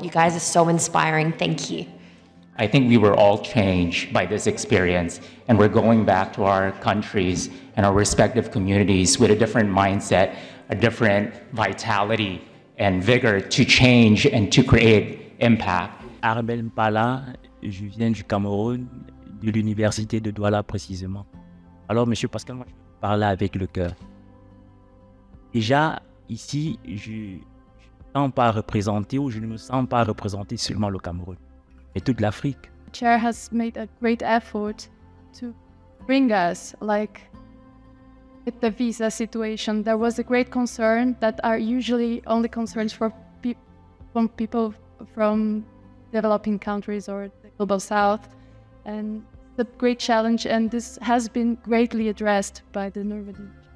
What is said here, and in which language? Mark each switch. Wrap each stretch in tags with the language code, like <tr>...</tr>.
<en>You guys are so inspiring. Thank you. I think we were all changed by this experience, and we're going back to our countries and our respective communities with a different mindset, a different vitality and vigor to change and to create impact.</en> <fr>Arbel Mpala, je viens du Cameroun, de l'université de Douala précisément. Alors, Monsieur Pascal, moi, je parle avec le cœur. déjà, ici, je ne me sens pas représenté ou je ne me sens pas représenté seulement le Cameroun, mais toute l'Afrique.</fr> <en>Chair has made a great effort to bring us, like with the visa situation, there was a great concern that are usually only concerns for people from developing countries or the global south, and the great challenge, and this has been greatly addressed by the Norwegian.</en>